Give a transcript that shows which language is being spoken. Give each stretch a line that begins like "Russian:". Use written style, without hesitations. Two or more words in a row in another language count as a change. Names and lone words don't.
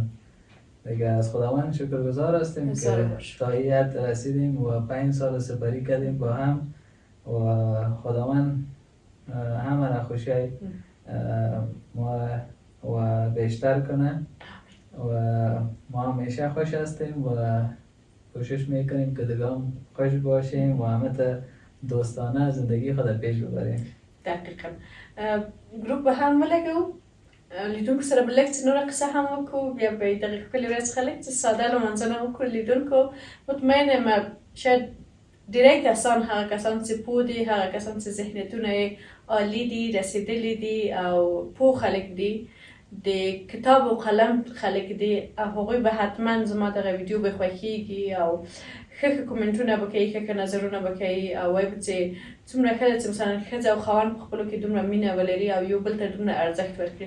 Persian: دیگه از خداوند شکرگزار هستیم که تا اینت رسیدیم و 5 سال سپری کردیم با هم و خداوند همه را خوشی ما و بیشتر کنه و ما همیشه خوش هستیم و کوشش میکنیم که دیگه هم خوش باشیم و همه تا دوستانه زندگی خود پیش ببریم. دقیقا.
Pashto: گروپ به هم ولګو، لیدونکو سره به لږ څه نوره قصه هم وکړو، بیا به یې دغې ښکلې ورځ څخه لږ څه ساده لمانځنه وکړو. لیدونکو مطمئن یم شاید ډیری کسان، هغه کسان چې پوه دي، هغه کسان چې ذهنیتونه یې عالی دي، رسېدلي دي او پوه خلک دي، د کتاب و قلم خلک دي، او هغوی به حتما زما دغه ویډیو به خوښیږي او ښه کومنټونه به کوي، ښه نظرونه به کوي او وایي به چې څومره ښه ده چې مثلا ښځه او خاوند په خپلو کې دومره مینه ولري او یو بل ته دومره ارزښت ورکړي.